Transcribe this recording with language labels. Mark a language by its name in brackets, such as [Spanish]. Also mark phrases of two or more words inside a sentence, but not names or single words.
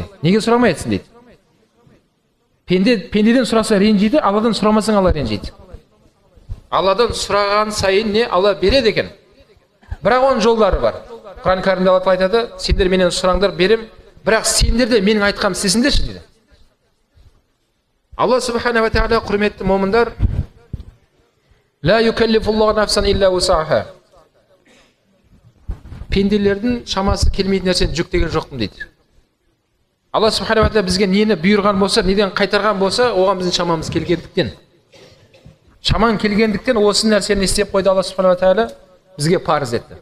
[Kazakh] Неге сұрамай етсін дейді. Пендеден сұраса ренжиді, Алладан сұрамасаң Алла ренжиді. Алладан сұраған сайын не Алла береді екен. Бірақ оның жолдары бар. Құран кәрімде Алла тағала айтады, сендер менен сұраңдар, берем, бірақ сендер де менің айтқанымды істесіңдерші дейді. Алла [Arabic] سبحانه وتعالى, [Kazakh] құрметті момындар, [Arabic] لا يكلف الله نفسا إلا وسعها. [Kazakh] Пенделердің шамасы келмейтін нәрсені жүктеген жоқпын дейді. Алла [Arabic] سبحانه وتعالى [Kazakh] бізге нені бұйырған болса, неден қайтарған болса, оған біздің шамамыз келгендіктен. Шаман келгендіктен осы нәрсені істеп қойды Алла [Arabic] سبحانه وتعالى, [Kazakh] бізге парыз етті.